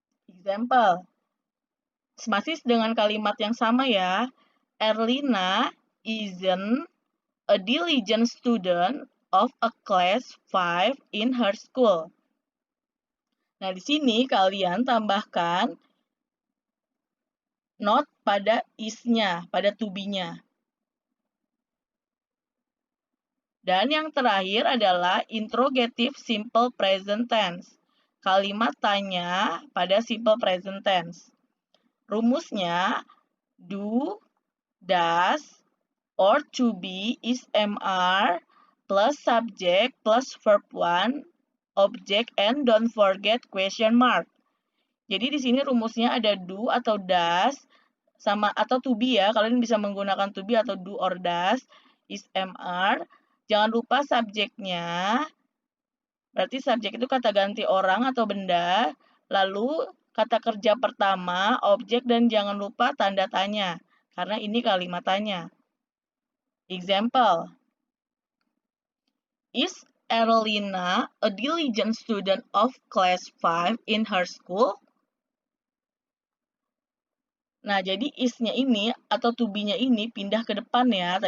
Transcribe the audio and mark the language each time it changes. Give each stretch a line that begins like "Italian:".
Indonesian: Example, masih dengan kalimat yang sama ya.
English: Erlina isn't a diligent student of a class 5 in her school.
Indonesian: Nah, di sini kalian tambahkan not pada is-nya, pada to be-nya. Dan yang terakhir adalah interrogative simple present tense. Kalimat tanya pada simple present tense.
English: Rumusnya do, does, or to be, is, am, are, plus subject, plus verb one, object, and don't forget question mark.
Indonesian: Jadi di sini rumusnya ada do atau does, sama atau to be ya. Kalian bisa menggunakan to be atau do or does, is, am, are. Jangan lupa subjeknya. Berarti subjek itu kata ganti orang atau benda. Lalu kata kerja pertama, objek, dan jangan lupa tanda tanya. Karena ini kalimat tanya.
English: Example, is Erlina a diligent student of class 5 in her school?
Indonesian: Nah, jadi is-nya ini atau to be-nya ini pindah ke depan ya.